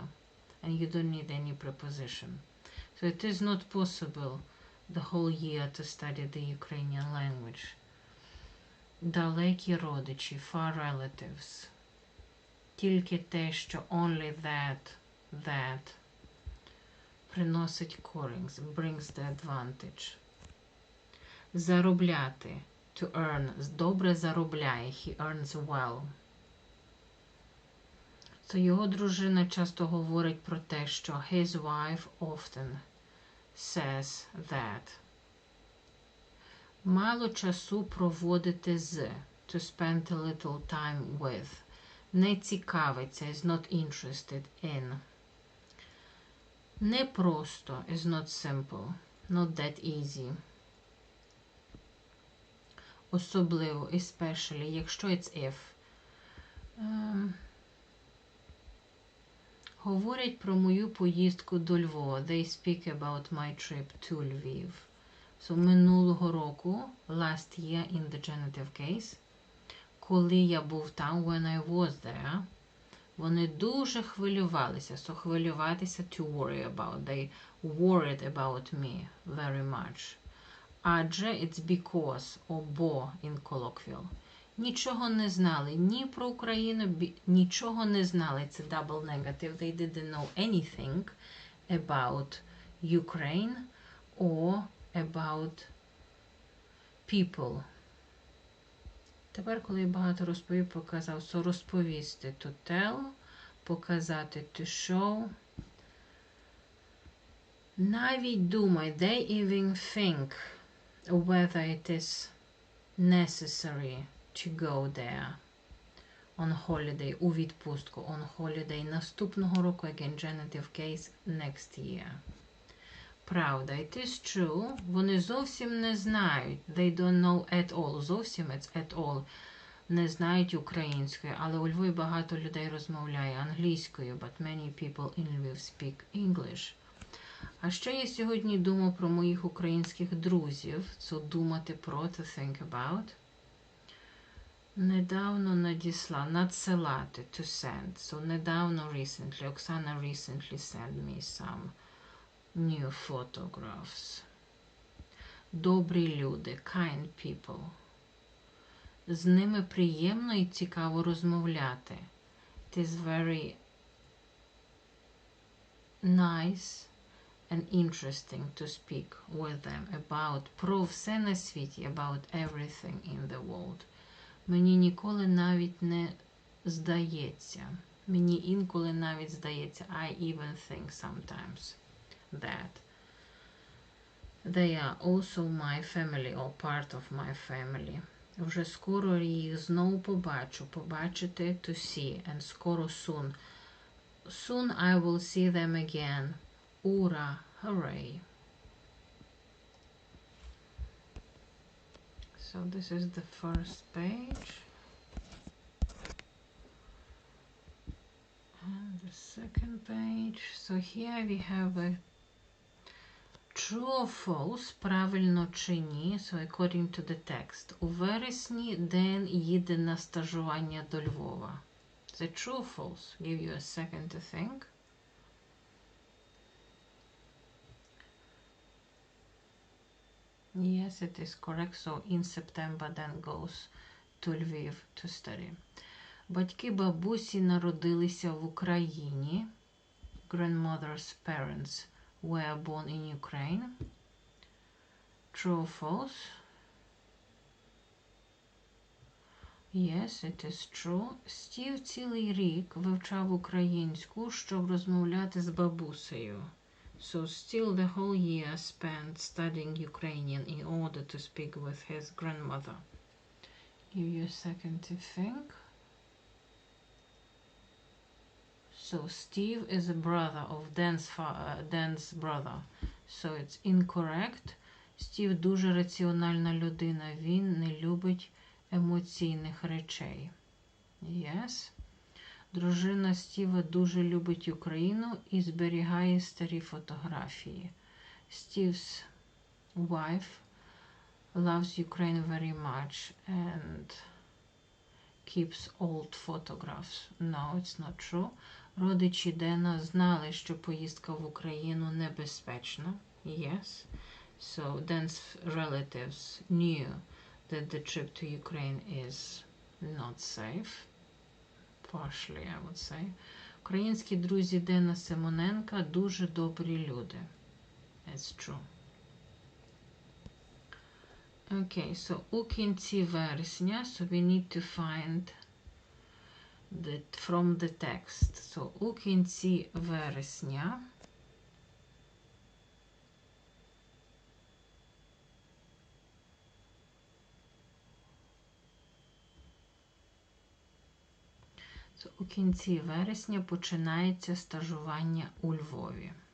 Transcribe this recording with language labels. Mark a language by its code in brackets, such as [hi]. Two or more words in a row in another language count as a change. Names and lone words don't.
[en] And you don't need any preposition. So it is not possible the whole year to study the Ukrainian language. [uk] Далекі родичі, [en] far relatives. [uk] Тільки те, що [en] only that [uk] приносить користь, [en] brings the advantage. Заробляти, to earn, [uk] добре заробляє, [en] he earns well. [uk] То його дружина часто говорить про те, що [en] his wife often says that. [uk] Мало часу проводити з, [en] to spend a little time with. [uk] Не цікавиться, [en] is not interested in. [uk] Не просто, [en] is not simple, not that easy. Особливо, especially, якщо it's if. [uk] Говорять про мою поїздку до Львова. [en] They speak about my trip to Lviv. So, [uk] минулого року, [en] last year in the genitive case, [uk] коли я був там, [en] when I was there, [uk] вони дуже хвилювалися. So, хвилюватися, [en] to worry about. They worried about me very much. Адже, it's because, бо, in colloquial. [uk] Нічого не знали ні про Україну, нічого не знали. [en] Це double negative. They didn't know anything about Ukraine or about people. [uk] Тепер, коли я багато розповів, показав, so розповісти, [en] to tell, показати, to show. [uk] Навіть думай, [en] they even think whether it is necessary to go there on holiday, [uk] у відпустку, [en] on holiday, [uk] наступного року, [en] again, genitive case, next year. Правда, it is true, [uk] вони зовсім не знають, [en] they don't know at all, зовсім it's at all, [uk] не знають української, але у Львові багато людей розмовляє англійською, [en] but many people in Lviv speak English. [uk] А ще я сьогодні думав про моїх українських друзів, so думати про, [en] to think about. [uk] Недавно надсилати, [en] to send, so недавно, recently, Оксана recently sent me some new photographs. [uk] Добрі люди, [en] kind people. [uk] З ними приємно і цікаво розмовляти. [en] It is very nice and interesting to speak with them about, [uk] про все на світі, [en] about everything in the world. [uk] Мені ніколи навіть не здається, мені інколи навіть здається, [en] I even think sometimes that they are also my family or part of my family. [uk] Вже скоро їх знову побачу, побачити, [en] to see, and скоро soon. Soon I will see them again. [uk] Ура, hooray. [en] So this is the first page. And the second page. So here we have a true or false, [uk] правильно чи ні, [en] so according to the text. [uk] У вересні Ден їде на стажування до Львова. [en] Is it true or false? Give you a second to think. Yes, it is correct. So in September then goes to Lviv to study. [uk] Батьки бабусі народилися в Україні. [en] Grandmother's parents were born in Ukraine. True or false? Yes, it is true. [uk] Стів цілий рік вивчав українську, щоб розмовляти з бабусею. [en] So still the whole year spent studying Ukrainian in order to speak with his grandmother. Give you a second to think. So Steve is a brother of Dan's brother. So it's incorrect. [uk] Стів дуже раціональна людина. Він не любить емоційних речей. [en] Yes. [uk] Дружина Стіва дуже любить Україну і зберігає старі фотографії. [en] Steve's wife loves Ukraine very much and keeps old photographs. No, it's not true. [uk] Родичі Дена знали, що поїздка в Україну небезпечна. [en] Yes. So Den's relatives knew that the trip to Ukraine is not safe. Partially, I would say. [uk] Українські друзі Дена Симоненка дуже добрі люди. [en] It's true. Okay, so [uk] у кінці вересня, [en] so we need to find from the text. [uk] So у кінці вересня у кінці вересня починається стажування у Львові.